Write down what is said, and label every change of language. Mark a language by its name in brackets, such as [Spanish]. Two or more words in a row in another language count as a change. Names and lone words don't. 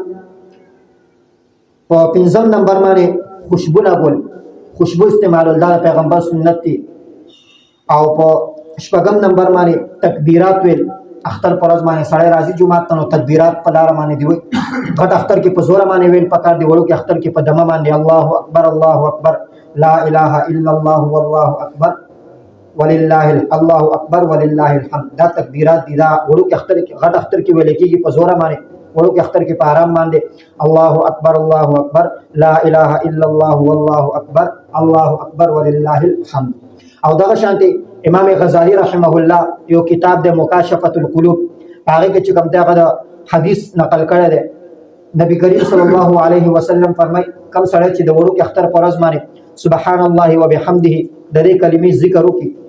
[Pashto] په پنځم نمبر باندې خوشبو لګول خوشبو استعمالول دا پیغمبر سنت دي او په شپږم نمبر باندې تکبیرات ویل اختر پر ورځ باندې سړی راځي جمعه ته نو تکبیرات په لار باندې دی وي غټ اختر کې په زور باندې ویل پکار دی وړو کې اختر کې په دمه باندې [Arabic] الله اکبر لا اله الا الله والله اکبر ولله الله اکبر ولله الحمد [Pashto] دا تکبیرات دي دا وړو کې اختر کې غټ اختر کې ویل کېږي په زور باندې وړو کې اختر کې په آرام باندې [Arabic] الله اکبر لا اله الا الله والله اکبر الله اکبر ولله الحمد [Pashto] او دغه شانتي امام غزالی [Arabic] رحمه الله [Pashto] یو کتاب د مکاشفه القلوب هغه کې چې کوم دغه حدیث نقل کړی دی نبی کریم [Arabic] صلی الله علیه وسلم [Pashto] فرمای کوم سړی چې د وړو کې اختر پر ورځ باندې [Arabic] سبحان الله وبحمده [Pashto] د دې کلمې ذکر وکړي